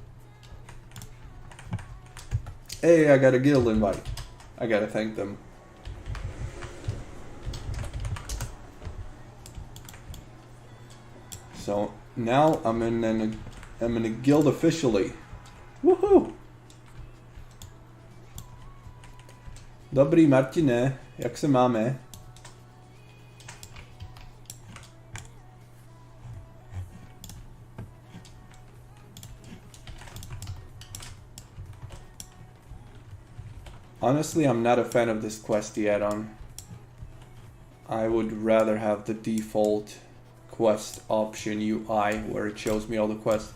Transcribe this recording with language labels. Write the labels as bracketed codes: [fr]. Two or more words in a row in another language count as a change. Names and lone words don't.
[en] Hey, I got a guild invite. I gotta thank them. So now I'm in a guild officially. Woohoo! [cs] Dobrý Martine, jak se máme? [en] Honestly, I'm not a fan of this questy add-on. I would rather have the default quest option UI where it shows me all the quests.